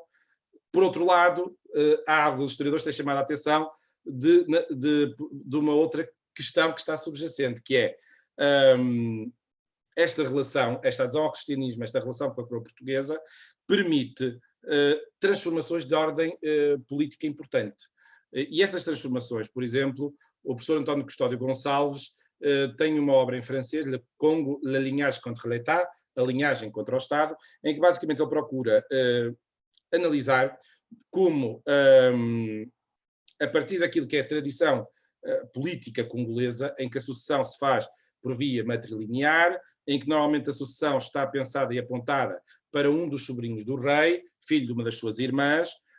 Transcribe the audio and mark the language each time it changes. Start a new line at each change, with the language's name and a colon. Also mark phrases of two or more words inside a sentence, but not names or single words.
Portuguese: Por outro lado, há alguns historiadores que têm chamado a atenção de uma outra questão que está subjacente, que é esta relação, esta adesão ao cristianismo, esta relação com a coroa portuguesa, permite transformações de ordem política importante. E essas transformações, por exemplo, o professor António Custódio Gonçalves tem uma obra em francês,
French: Le Congo, la lignage contre l'État,
Portuguese: a linhagem contra o Estado, em que basicamente ele procura analisar como a partir daquilo que é a tradição política congolesa, em que a sucessão se faz por via matrilinear, em que normalmente a sucessão está pensada e apontada para um dos sobrinhos do rei, filho de uma das suas irmãs,